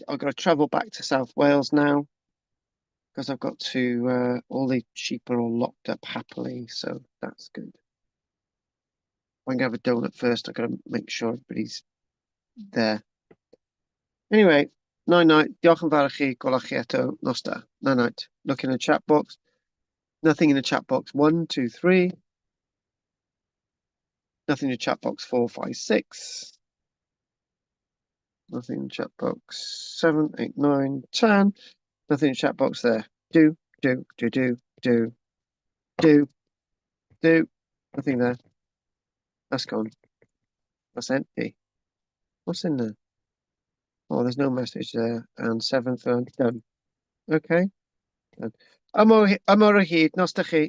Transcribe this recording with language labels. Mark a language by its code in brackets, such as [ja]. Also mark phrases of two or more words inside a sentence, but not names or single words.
[en] I've got to travel back to South Wales now because I've got to. All the sheep are all locked up happily, so that's good. I'm gonna have a donut first. I've got to make sure everybody's there. Anyway, night. [cy] Diolch yn fawr i chi. Gwelwch chi eto nos da. [en] Night. Look in the chat box. Nothing in the chat box. 1, 2, 3. Nothing in the chat box. 4, 5, 6. Nothing in the chat box. 7, 8, 9, 10. Nothing in the chat box there. Do. Nothing there. That's gone. That's empty. What's in there? Oh, there's no message there. And 7th one, done. Okay. Done. [cy] Amor o hyd, nos da chi.